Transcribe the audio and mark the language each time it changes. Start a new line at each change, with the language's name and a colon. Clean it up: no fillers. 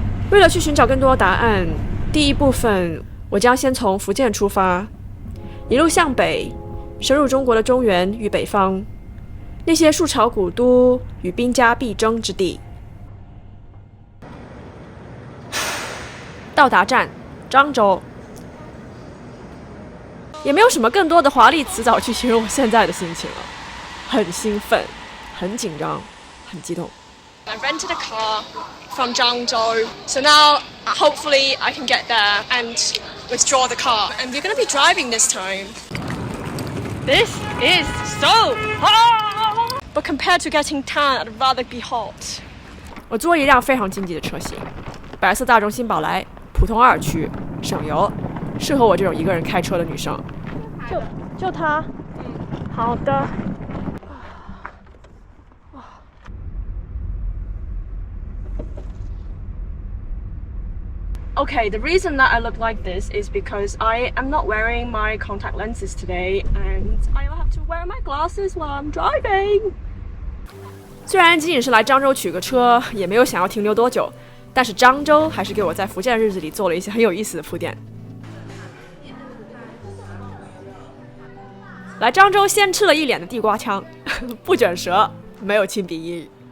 Chinese: 为了去寻找更多的答案，第一部分我将先从福建出发，一路向北，深入中国的中原与北方，那些数朝古都与兵家必争之地。到达站漳州，也没有什么更多的华丽辞藻去形容我现在的心情了，很兴奋，很紧张，很激动。
English: I rented a car from Zhangzhou, so now hopefully I can get there and withdraw the car. And we're going to be driving this time. This is so hot! But compared to getting tan, I'd rather be hot.
Chinese: 我租了一辆非常经济的车型，白色大众新宝来，普通2驱，省油，适合我这种一个人开车的女生。就它，好的。
English: Okay, the reason that I look like this is because I am not wearing my contact lenses today, and I will have to wear my glasses while I'm driving.
Chinese: 虽然仅仅是来漳州取个车，也没有想要停留多久，但是漳州还是给我在福建的日子里做了一些很有意思的铺垫。来漳州先吃了一脸的地瓜腔，不卷舌，没有亲笔英语。